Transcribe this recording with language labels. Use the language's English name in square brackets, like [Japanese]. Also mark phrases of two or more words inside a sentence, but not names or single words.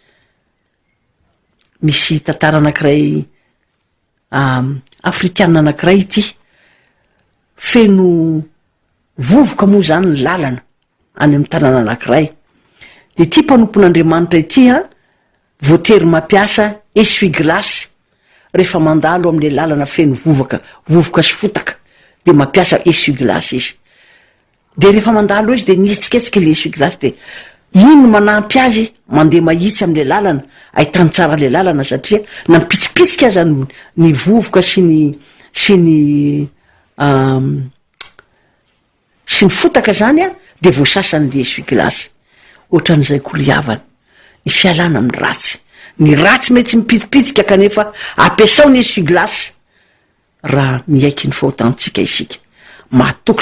[Malagasy] misy tantara anankiray afrikana anankiray ity feno vovoka moa zany ny lalana any amin'ny tanàna anankiray de ity mpanompon'Andriamanitra ity voatery mampiasa essuie-glace rehefa mandalo amin'le lalana feno vovoka sy fotaka de mampiasa essuie-glace izy de rehefa mandalo izy de nitsiketsika le essuie-glace de iny no manampy azy mandeha mahitsy am'le lalana ahitany tsara le lalana satria na mipitsipitsika aza ny vovoka sy ny fotaka zany a de voasasan'le essuie-glace ohatran'izay koriavana ny fialana amin'ny ratsy ny ratsy mety mipitipitsika kanefa ampiasao ny essuie-glace raha miaiky ny fahotantsika isika mahatoky